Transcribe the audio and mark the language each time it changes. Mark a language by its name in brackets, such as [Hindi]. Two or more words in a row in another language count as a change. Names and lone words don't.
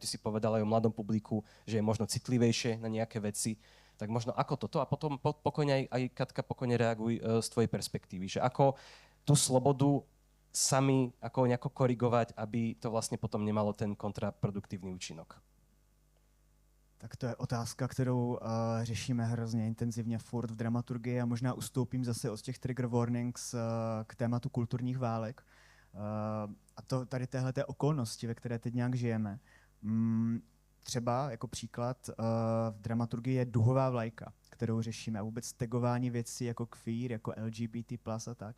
[Slovak] Ty si povedal aj o mladom publiku, že je možno citlivejšie na nejaké veci. Tak možno ako toto a potom pokojne aj Katka, pokojne reaguj z tvojej perspektívy. Že ako tú slobodu sami ako nejako korigovať, aby to vlastne potom nemalo ten kontraproduktívny účinok. [Czech] Tak to je otázka, kterou řešíme hrozně intenzivně furt v dramaturgii a možná ustoupím zase od těch [English] trigger warnings [Czech] k tématu kulturních válek. A to tady téhleté okolnosti, ve které teď nějak žijeme. Třeba jako příklad v dramaturgii je duhová vlajka, kterou řešíme a vůbec tagování věcí jako queer, jako LGBT+, a tak.